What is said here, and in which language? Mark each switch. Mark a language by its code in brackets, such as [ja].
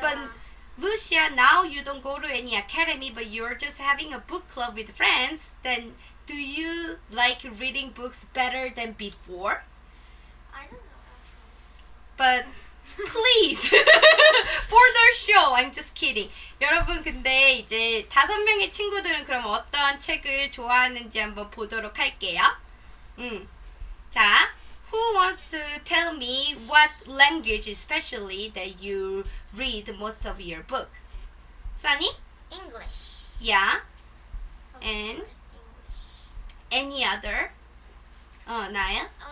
[en] But Lucia, now you don't go to any academy, but you're just having a book club with friends. Then do you like reading books better than before? I don't know actually. But please for the show, I'm just kidding. [ko] 여러분 근데 이제 5명의 친구들은 그럼 어떤 책을 좋아하는지 한번 보도록 할게요. [en] 자, who wants to tell me what language especially that you read most of your book? Sunny? English. Yeah. Of And course, English. any other? Naya?